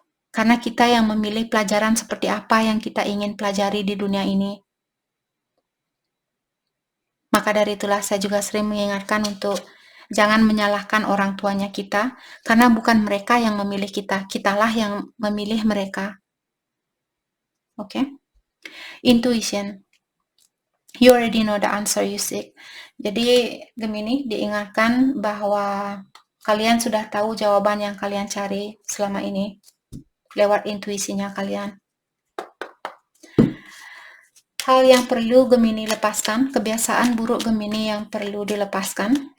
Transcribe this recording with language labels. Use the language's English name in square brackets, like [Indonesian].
[Indonesian] Karena kita yang memilih pelajaran seperti apa yang kita ingin pelajari di dunia ini. Maka dari itulah saya juga sering mengingatkan untuk jangan menyalahkan orang tuanya kita, karena bukan mereka yang memilih kita, kitalah yang memilih mereka. [English] Oke? Intuition. You already know the answer you seek. [Indonesian] Jadi Gemini diingatkan bahwa kalian sudah tahu jawaban yang kalian cari selama ini lewat intuisinya kalian. Hal yang perlu Gemini lepaskan, kebiasaan buruk Gemini yang perlu dilepaskan.